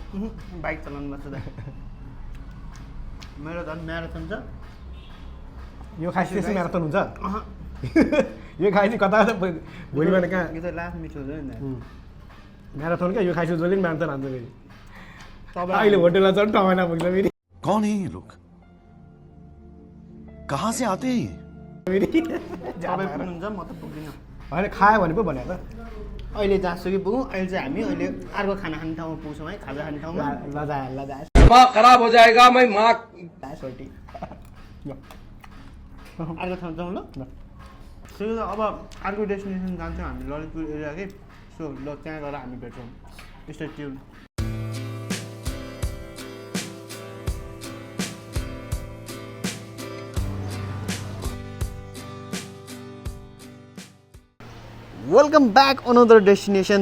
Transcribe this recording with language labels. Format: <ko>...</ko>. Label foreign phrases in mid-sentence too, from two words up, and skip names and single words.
<ne>बाइक चलाउनु पर्छ त। मेरो झन् म्याराथन छ। यो खाएपछि म्याराथन हुन्छ। यो खाएपछि कता भोलि बिहान कहाँ? यो त लास्ट मिठो हुन्छ नि। म्याराथन क्या? यो खाएपछि जहिले पनि म्याराथन हान्छ फेरि। अहिले होटेलमा झन् टमाना पुग्छ फेरि।</ne> <hi>कौन है ये लोग? कहाँ से आते हैं?</hi> <ne>तपाईँ पुग्नुहुन्छ, म त पुग्दिनँ। होइन खायो भने पो भने त। अहिले जहाँसुकै पुगौँ। अहिले चाहिँ हामी अर्को खाना खाने ठाउँमा पुग्छौँ है। खाजा खाने ठाउँमा</ne> <hi>दिमाग खराब हो जाएगा। मैं माँ</hi> <ne>सोटी अर्को ठाउँ जाउँ ल। सो अब अर्को डेस्टिनेसन जान्छौँ हामी ललितपुर एरियाकै। सो ल त्यहाँ गएर हामी भेट्छौँ।</ne> <en>stay tune. welcome back another destination.</en>